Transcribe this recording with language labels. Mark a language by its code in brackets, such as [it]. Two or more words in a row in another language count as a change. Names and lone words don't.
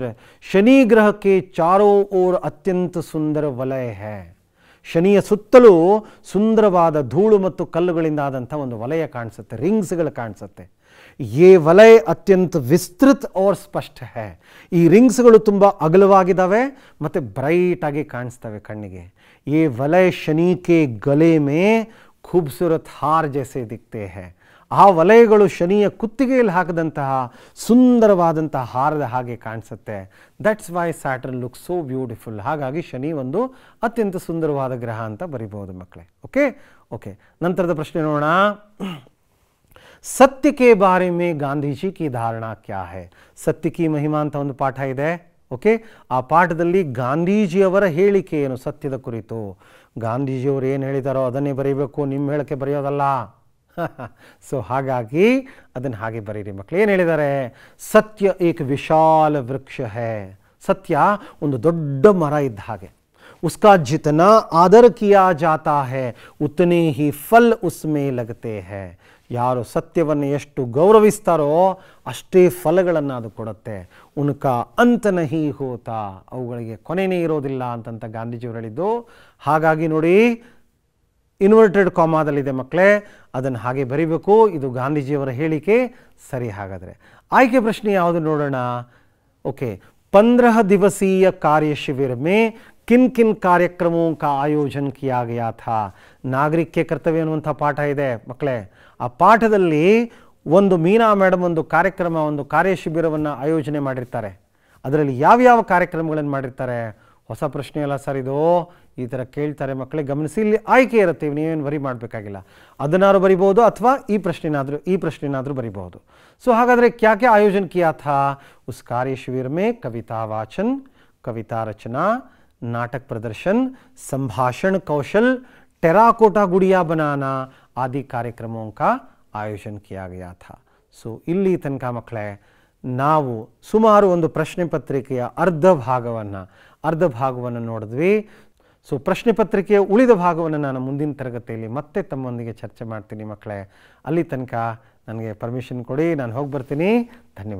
[hi] शनि ग्रह के चारों ओर अत्यंत सुंदर वलय है. [kn] ಶನಿಯ ಸುತ್ತಲೂ ಸುಂದರವಾದ ಧೂಳು ಮತ್ತು ಕಲ್ಲುಗಳಿಂದ ಆದಂಥ ಒಂದು ವಲಯ ಕಾಣಿಸುತ್ತೆ, ರಿಂಗ್ಸ್ಗಳು ಕಾಣಿಸುತ್ತೆ. [hi] ये वलय अत्यंत विस्तृत और स्पष्ट है. [kn] ಈ ರಿಂಗ್ಸ್ಗಳು ತುಂಬ ಅಗಲವಾಗಿದ್ದಾವೆ ಮತ್ತು ಬ್ರೈಟ್ ಆಗಿ ಕಾಣಿಸ್ತವೆ ಕಣ್ಣಿಗೆ. [hi] ये वलय शनि के गले में खूबसूरत हार जैसे दिखते हैं. [kn] ಆ ವಲಯಗಳು ಶನಿಯ ಕುತ್ತಿಗೆಯಲ್ಲಿ ಹಾಕಿದಂತಹ ಸುಂದರವಾದಂತಹ ಹಾರದ ಹಾಗೆ ಕಾಣಿಸುತ್ತೆ. [en] That's why Saturn look so beautiful. [kn] ಹಾಗಾಗಿ ಶನಿ ಒಂದು ಅತ್ಯಂತ ಸುಂದರವಾದ ಗ್ರಹ ಅಂತ ಬರಿಬಹುದು ಮಕ್ಕಳೇ. ಓಕೆ ಓಕೆ, ನಂತರದ ಪ್ರಶ್ನೆ ನೋಡೋಣ. [hi] सत्य के बारे में गांधीजी की धारणा क्या है. [kn] ಸತ್ಯ ಕಿ ಮಹಿಮಾ ಅಂತ ಒಂದು ಪಾಠ ಇದೆ. ಓಕೆ, ಆ ಪಾಠದಲ್ಲಿ ಗಾಂಧೀಜಿಯವರ ಹೇಳಿಕೆ ಏನು ಸತ್ಯದ ಕುರಿತು? ಗಾಂಧೀಜಿಯವರು ಏನು ಹೇಳಿದಾರೋ ಅದನ್ನೇ ಬರೀಬೇಕು, ನಿಮ್ಮ ಹೇಳಿಕೆ ಬರೆಯೋದಲ್ಲ. ಸೊ ಹಾಗಾಗಿ ಅದನ್ನು ಹಾಗೆ ಬರೀರಿ ಮಕ್ಕಳು. ಏನು ಹೇಳಿದ್ದಾರೆ? [hi] सत्य एक विशाल वृक्ष है. [kn] ಸತ್ಯ ಒಂದು ದೊಡ್ಡ ಮರ ಇದ್ದ ಹಾಗೆ. [hi] उसका जितना आदर किया जाता है उतने ही फल उसमें लगते हैं. [kn] ಯಾರು ಸತ್ಯವನ್ನು ಎಷ್ಟು ಗೌರವಿಸ್ತಾರೋ ಅಷ್ಟೇ ಫಲಗಳನ್ನು ಅದು ಕೊಡುತ್ತೆ. [hi] उनका अंत नहीं होता, [kn] ಅವುಗಳಿಗೆ ಕೊನೆಯೇ ಇರೋದಿಲ್ಲ ಅಂತಂತ ಗಾಂಧೀಜಿಯವರು ಹೇಳಿದ್ದು. ಹಾಗಾಗಿ ನೋಡಿ, ಇನ್ವರ್ಟೆಡ್ ಕಾಮಾದಲ್ಲಿದೆ ಮಕ್ಕಳೇ, ಅದನ್ನು ಹಾಗೆ ಬರಿಬೇಕು. ಇದು ಗಾಂಧೀಜಿಯವರ ಹೇಳಿಕೆ. ಸರಿ, ಹಾಗಾದರೆ ಆಯ್ಕೆ ಪ್ರಶ್ನೆ ಯಾವುದು ನೋಡೋಣ. [hi] ಓಕೆ, 15 ದಿವसीय कार्य शिविर में किन किन कार्यक्रमों का आयोजन किया गया था. [kn] ನಾಗರಿಕ ಕರ್ತವ್ಯ ಅನ್ನುವಂಥ ಪಾಠ ಇದೆ ಮಕ್ಕಳೇ. ಆ ಪಾಠದಲ್ಲಿ ಒಂದು ಮೀನಾ ಮೇಡಮ್ ಒಂದು ಕಾರ್ಯಕ್ರಮ, ಒಂದು ಕಾರ್ಯಶಿಬಿರವನ್ನು ಆಯೋಜನೆ ಮಾಡಿರ್ತಾರೆ. ಅದರಲ್ಲಿ ಯಾವ್ಯಾವ ಕಾರ್ಯಕ್ರಮಗಳನ್ನು ಮಾಡಿರ್ತಾರೆ? ಹೊಸ ಪ್ರಶ್ನೆ ಅಲ್ಲ ಸರ್ ಇದು, ಈ ಥರ ಕೇಳ್ತಾರೆ ಮಕ್ಕಳೇ, ಗಮನಿಸಿ. ಇಲ್ಲಿ ಆಯ್ಕೆ ಇರುತ್ತೆ, ನೀವೇನು ಬರಿ ಮಾಡಬೇಕಾಗಿಲ್ಲ. ಅದನ್ನಾರು ಬರಿಬೋದು ಅಥವಾ ಈ ಪ್ರಶ್ನೆನಾದರೂ ಬರಿಬಹುದು. [hi] ಸೊ ಹಾಗಾದರೆ क्या क्या आयोजन किया था? उस कार्य शिविर में कविता वाचन, कविता रचना, नाटक प्रदर्शन, संभाषण कौशल, टेराकोटा गुड़िया बनाना आदि कार्यक्रमों का आयोजन किया गया था. [kn] सो ಇಲ್ಲಿ ತನಕ ಮಕ್ಕಳೇ ನಾವು ಸುಮಾರು ಒಂದು ಪ್ರಶ್ನೆ ಪತ್ರಿಕೆಯ ಅರ್ಧ ಭಾಗವನ್ನು ನೋಡಿದ್ವಿ. ಸೊ ಪ್ರಶ್ನೆ ಪತ್ರಿಕೆಯ ಉಳಿದ ಭಾಗವನ್ನು ನಾನು ಮುಂದಿನ ತರಗತಿಯಲ್ಲಿ ಮತ್ತೆ ತಮ್ಮೊಂದಿಗೆ ಚರ್ಚೆ ಮಾಡ್ತೀನಿ ಮಕ್ಕಳೇ. ಅಲ್ಲಿ ತನಕ ನನಗೆ ಪರ್ಮಿಷನ್ ಕೊಡಿ, ನಾನು ಹೋಗಿ ಬರ್ತೀನಿ.